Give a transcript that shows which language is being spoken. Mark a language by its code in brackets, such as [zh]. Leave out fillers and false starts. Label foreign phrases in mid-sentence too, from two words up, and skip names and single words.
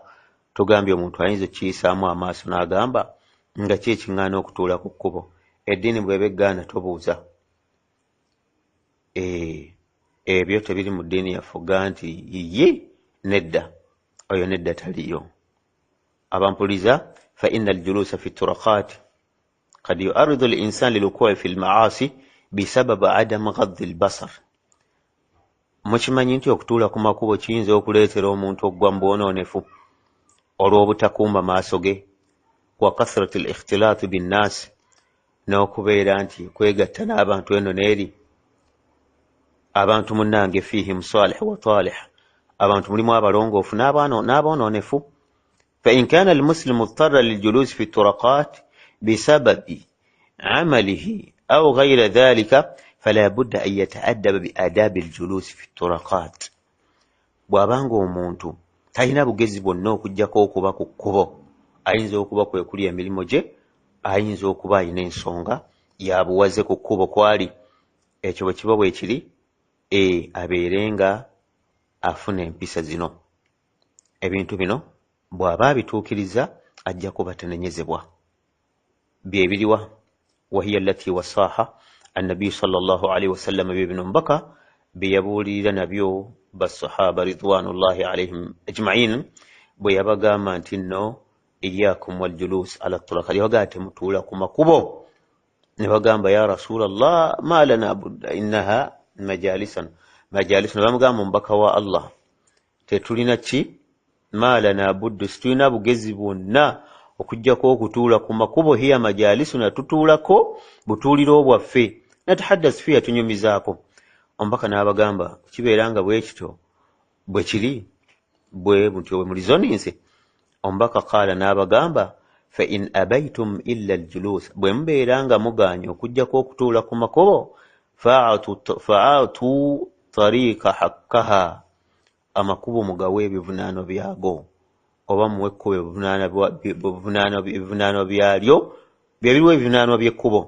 [lg] Tugambye omuntu ayinza okiyisaamu amaaso n'agamba nga ki ekiŋŋaana okutuula ku kkubo. Eddiini bw'eba eggaana tobuuza. Ebyo tebiri mu ddiini yaffe ogga nti nedda, oyo nedda taliyo. [ar] Abampuliza فإن الجلوس في الطرقات قد يعرض الإنسان للوقوع في المعاصي بسبب عدم غض البصر. [lg] Mukimanyi nti okutuula ku makubo kiyinza okuleetera omuntu okugwa mu bwonoonefu olw'obutakuuma maaso ge, [ar] وكثرة الاختلاط بالناس, [lg] n'okubeera nti kwegatta n'abantu eno n'eri. Abantu munnange [ar] فيهم صالح وطالح, [lg] abantu mulimu abalongoofu n'abonoonefu. [ar] فإن كان المسلم اضطر للجلوس في الطرقات بسبب عمله أو غير ذلك فلا بد أن يتأدب بآداب الجلوس في الطرقات. [lg] Bw'abanga omuntu talina bugezi bwonna okuggyako okuba ku kkubo, ayinza okuba kwe kuli emirimu gye, ayinza okuba alina ensonga yabuwaze ku kkubo kwali. Ekyo bwe kiba bwe kiri, abeere nga afuna empisa zino. Ebintu bino bw'aba abituukiriza ajja kuba tanenyezebwa. Bye biriwa [ar] وهي التي وصاها النبي صلى الله عليه وسلم [lg] bibino mbaka bye yabuulirira nabyo basahaba [ar] رضوان الله عليهم أجمعين, [lg] bwe yabagamba nti nno [ar] إياكم والجلوس على الطرقات, [lg] yabagamba temutuula ku makubo. Ne bagamba [ar] يا رسول الله ما لنا بد إنها مجالس. [lg] Bamugamba mubaka wa Allah, tetulina ki [ar] ما لنا بد, [lg] situlina bugezi bwonna okuggyako okutuula ku makubo. [ar] هي مجالسنا, [lg] tutuulako butuuliro bwaffe, [ar] نتحدث فيها, [lg] tunyumizaako. Omubaka n'abagamba kibeera nga bwe kityo bwe kiri bwe mutyo bwe mulizoninze. Omubaka qaala n'abagamba [ar] فإن أبيتم إلا الجلوس, [lg] bwe mubeera nga muganye okuggyako okutuula ku makubo, [ar] فأعطوا الطريق حقه, [lg] amakubo mugawe ebivunaano byago, oba muwe ekkubo ebivunaano byalyo, bye biriwo ebivunaano by'ekkubo.